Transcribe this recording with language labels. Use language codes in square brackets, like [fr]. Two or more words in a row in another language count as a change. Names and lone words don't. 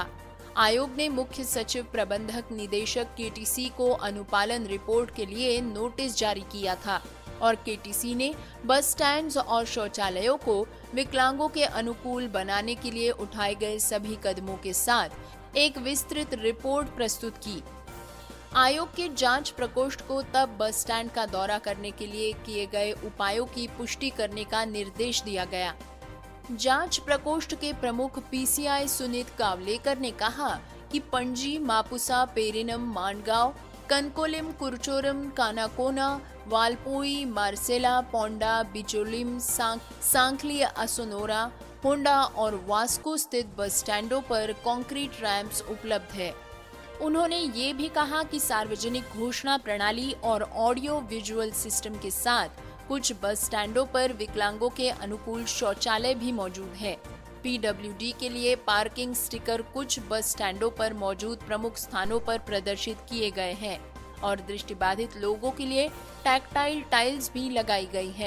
[hi] आयोग ने मुख्य सचिव प्रबंधक निदेशक केटीसी को अनुपालन रिपोर्ट के लिए नोटिस जारी किया था और केटीसी ने बस स्टैंड्स और शौचालयों को विकलांगों के अनुकूल बनाने के लिए उठाए गए सभी कदमों के साथ एक विस्तृत रिपोर्ट प्रस्तुत की। आयोग के जांच प्रकोष्ठ को तब बस स्टैंड का दौरा करने के लिए किए गए उपायों की पुष्टि करने का निर्देश दिया गया। जांच प्रकोष्ठ के प्रमुख पीसीआई सुनीत कावलेकर ने कहा कि पणजी, मापुसा, पेरिनम, मांडगांव, कनकोलिम, कुरचोरम, कानाकोना, वालपोई, मार्सेला, पोंडा, बिचोलिम, सांखली, असोनोरा, होंडा और वास्को स्थित बस स्टैंडों पर कंक्रीट रैंप्स उपलब्ध है। उन्होंने ये भी कहा कि सार्वजनिक घोषणा प्रणाली और ऑडियो विजुअल सिस्टम के साथ कुछ बस स्टैंडों पर विकलांगों के अनुकूल शौचालय भी मौजूद है। पीडब्ल्यूडी के लिए पार्किंग स्टिकर कुछ बस स्टैंडों पर मौजूद प्रमुख स्थानों पर प्रदर्शित किए गए हैं और दृष्टिबाधित लोगों के लिए टैक्टाइल टाइल्स भी लगाई गई है।